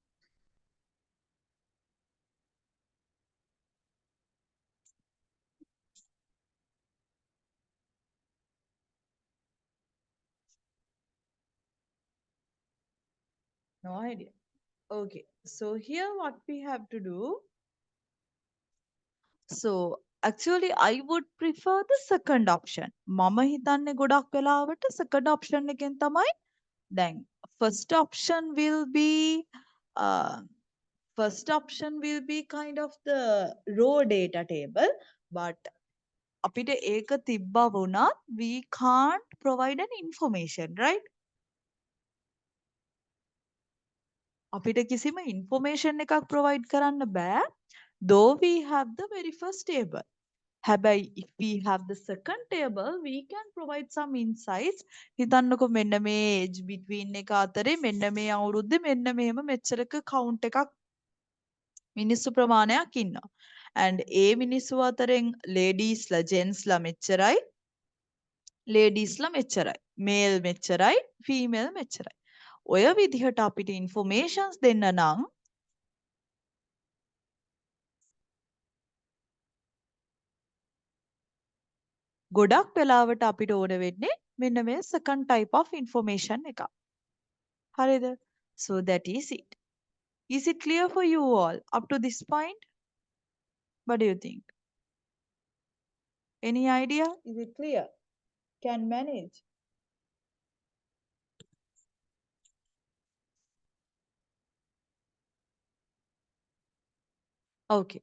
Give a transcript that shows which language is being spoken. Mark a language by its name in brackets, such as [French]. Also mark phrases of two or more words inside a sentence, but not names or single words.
[English] No idea. Okay, so here what we have to do. So actually I would prefer the second option. [Sinhala] මම හිතන්නේ ගොඩක් වෙලාවට [English] second option [Sinhala] එකෙන් තමයි දැන් [English] first option will be uh, kind of the raw data table, but [Sinhala] අපිට ඒක තිබ්බා වුණත් [English] we can't provide an information, right? [Sinhala] අපිට කිසිම information එකක් provide කරන්න බෑ. [English] Though we have the very first table. හැබැයි if we have the second table, we can provide some insights. [Sinhala] හිතන්නකො මෙන්න මේ age between එක අතරේ මෙන්න මේ අවුරුද්දේ මෙන්න මෙහෙම මෙච්චරක count එකක් මිනිස්සු ප්‍රමාණයක් ඉන්නවා. and ඒ මිනිස්සු අතරින් ladiesලා gentsලා මෙච්චරයි, ladiesලා මෙච්චරයි, male මෙච්චරයි, female මෙච්චරයි. ඔය විදිහට අපිට informations දෙන්න නම් ගොඩක් වෙලාවට අපිට ඕන වෙන්නේ මෙන්න මේ [English] second type of information [Sinhala] එක. හරිද? [English] So that is it. Is it clear for you all up to this point? What do you think? Any idea? Is it clear? Can manage? Okay.